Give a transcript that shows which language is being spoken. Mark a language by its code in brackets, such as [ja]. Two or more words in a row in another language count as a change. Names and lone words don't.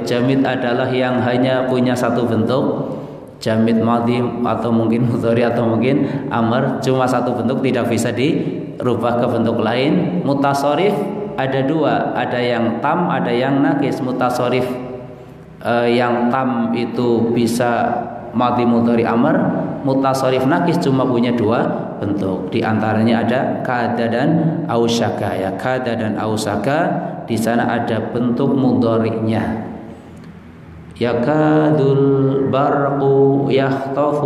[id] Jamid adalah yang hanya punya satu bentuk, [ar] جامد ماض [id] atau mungkin mudhari atau mungkin amr, cuma satu bentuk, tidak bisa dirubah ke bentuk lain. Mutasarrif ada dua, ada yang tam, ada yang naqis. Mutasarrif yang tam itu bisa [ar] ماض مضارع أمر. [id] Mutasarrif naqis cuma punya dua bentuk. Di antaranya ada kada dan ausaka ya. Kada dan ausaka di sana ada bentuk mudhari'nya. [ar] يكاد البرق يخطف.